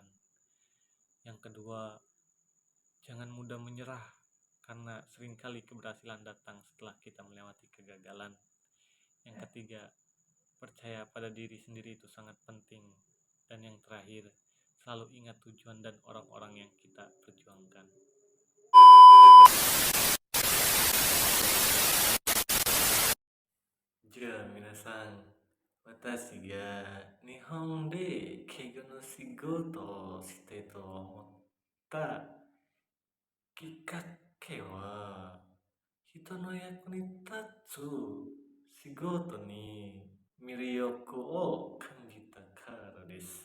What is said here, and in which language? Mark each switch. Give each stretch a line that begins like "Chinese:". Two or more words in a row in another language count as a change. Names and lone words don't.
Indonesian: Yang kedua, jangan mudah menyerah, karena seringkali keberhasilan datang setelah kita melewati kegagalan. Yang ketiga, percaya pada diri sendiri itu sangat penting. Dan yang terakhir, selalu ingat tujuan dan orang-orang yang kita perjuangkan.
Japanese: みなさん、私が日本で介護の仕事をしたいと思ったきっかけは人の役に立つ仕事に魅力を感じたからです.